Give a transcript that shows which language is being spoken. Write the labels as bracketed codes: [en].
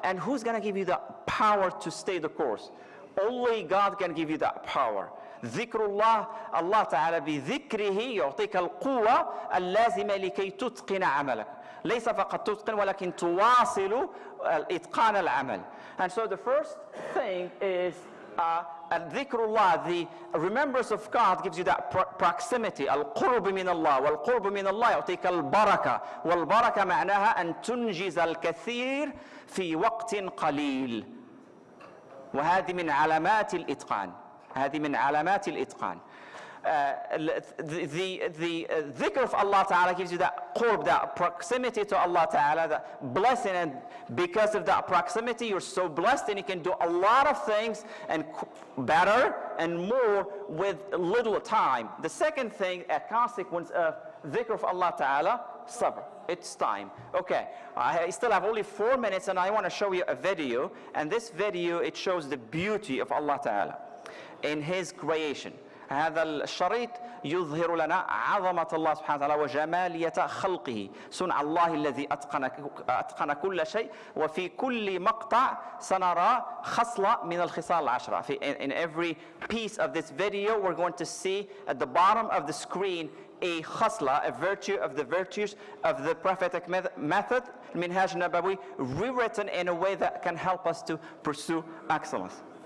[en] And who's going to give you the power to stay the course? Only God can give you that power. [ar] ذكر الله الله تعالى بذكره يعطيك القوة اللازمة لكي تتقن عملك. ليس فقط تتقن ولكن تواصل إتقان العمل. [en] And so the first thing is dhikrullah, the remembrance of God, gives you that proximity. [ar] القرب من الله والقرب من الله يعطيك البركة والبركة معناها أن تنجز الكثير في وقت قليل. وهذه من علامات الإتقان. هذه من علامات الإتقان. [en] The dhikr of Allah Ta'ala gives you that qurb, that proximity to Allah Ta'ala, that blessing, and because of that proximity you're so blessed, and you can do a lot of things and better and more with little time. The second thing, a consequence of dhikr of Allah Ta'ala, sabr. It's time. Okay, I still have only 4 minutes, and I want to show you a video, and this video, it shows the beauty of Allah Ta'ala in His creation. [ar] هذا الشريط يظهر لنا عظمة الله سبحانه وتعالى وجمالية خلقه، صنع الله الذي أتقن كل شيء. وفي كل مقطع سنرى خصلة من الخصال العشرة. [en] In every piece of this video, we're going to see at the bottom of the screen a khasla, a virtue of the virtues of the prophetic method, al-Minhāj an-Nabawi, rewritten in a way that can help us to pursue excellence.